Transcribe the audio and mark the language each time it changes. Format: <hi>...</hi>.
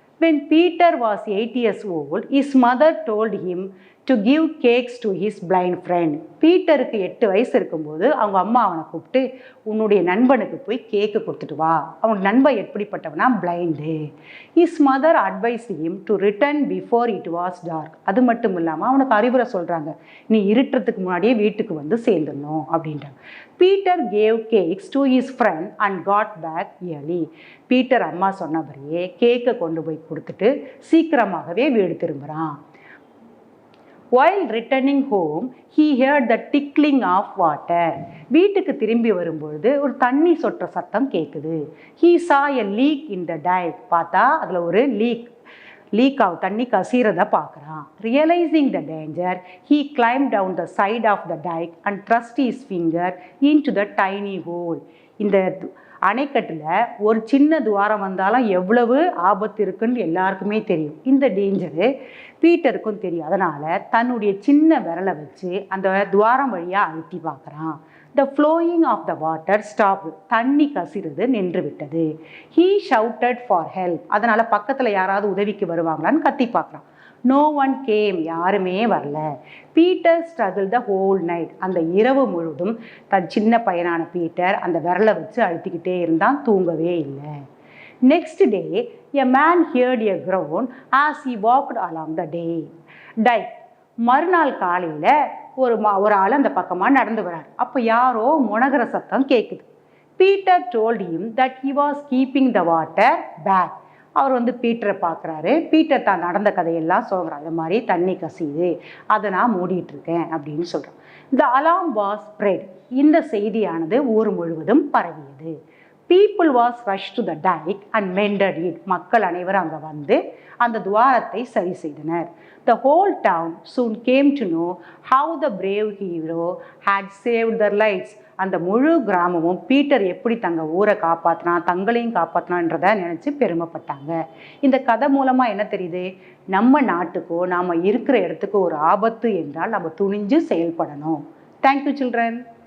<en>When Peter was 8 years old, his mother told him to give cakes to his blind friend.</en> <ta>பீட்டருக்கு 8 வயசு இருக்கும்போது அவங்க அம்மா அவனை கூப்பிட்டு, உன்னுடைய நண்பனுக்கு போய் கேக்கு கொடுத்துட்டு வா. அவனுக்கு நண்பன் எப்படிப்பட்டவனா? Blind.</ta> <en>His mother advised him to return before it was dark.</en> <ta>அது மட்டும் இல்லாமல் அவனுக்கு அறிவுரை சொல்கிறாங்க, நீ இருட்டுறதுக்கு முன்னாடியே வீட்டுக்கு சேர்ந்துடணும் அப்படின்றாங்க.</ta> <en>Peter gave cakes to his friend and got back early.</en> <ta>Peter அம்மா சொன்னபடியே கேக்கை கொண்டு போய் கொடுத்துட்டு சீக்கிரமாகவே வீடு திரும்புகிறான்.</ta> <en>While returning home, he heard the tickling of water.</en> <ta>வீட்டுக்கு திரும்பி வரும்பொழுது ஒரு தண்ணி சொட்டுற சத்தம் கேட்குது.</ta> <en>He saw a leak in the dike.</en> <ta>பார்த்தா அதில் ஒரு லீக் தண்ணி கசிறதை பார்க்குறான்.</ta> <en>Realizing the danger, he climbed down the side of the dike and thrust his finger into the tiny hole.</en> <ta>இந்த அணைக்கட்டில் ஒரு சின்ன துவாரம் வந்தாலும் எவ்வளவு ஆபத்து இருக்குன்னு எல்லாருக்குமே தெரியும். இந்த டேஞ்சரு பீட்டருக்கும் தெரியும். அதனால் தன்னுடைய சின்ன விரலை வச்சு அந்த துவாரம் வழியாக அழுத்தி பார்க்குறான்.</ta> <en>The flowing of the water stopped.</en> <ta>தண்ணி கசிறது நின்று விட்டது.</ta> <en>He shouted for help.</en> <ta>அதனால் பக்கத்தில் யாராவது உதவிக்கு வருவாங்களான்னு கத்தி பார்க்குறான்.</ta> <en>No one came.</en> <ta>யாருமே வரல.</ta> <en>Peter struggled the whole night.</en> <ta>அந்த இரவு முழுவதும் தன் சின்ன பையனான பீட்டர் அந்த விரலை வச்சு அழுத்திக்கிட்டே இருந்தான், தூங்கவே இல்லை.</ta> <en>Next day, a man heard a groan as he walked along the dike.</en> <ta>மறுநாள் காலையில் ஒரு ஆள் அந்த பக்கமாக நடந்து வரார். அப்போ யாரோ முனகிற சத்தம் கேட்குது.</ta> <en>Peter told him that he was keeping the water back.</en> <ta>அவர் வந்து பீட்டரை பார்க்குறாரு. பீட்டர் தான் நடந்த கதையெல்லாம் சொல்கிறார். அது மாதிரி தண்ணி கசியுது, அதை நான் மூடிட்டு இருக்கேன் அப்படின்னு சொல்கிறான்.</ta> <en>The alarm was spread.</en> <ta>இந்த செய்தியானது ஊர் முழுவதும் பரவியது.</ta> <en>People was rush to the dike and mended it.</en> <ta>மக்கள் அனைவரும் அங்கே வந்து அந்த துவாரத்தை சரி செய்தனர்.</ta> <en>The whole town soon came to know how the brave hero had saved their lives.</en> <ta>அந்த முழு கிராமமும் பீட்டர் எப்படி தங்க ஊரை காப்பாற்றினா, தங்களையும் காப்பாற்றினான்றதை நினச்சி பெருமைப்பட்டாங்க. இந்த கதை மூலமாக என்ன தெரியுது? நம்ம நாட்டுக்கோ நாம் இருக்கிற இடத்துக்கோ ஒரு ஆபத்து என்றால் நம்ம துணிஞ்சு செயல்படணும்.</ta> <en>Thank you children.</en>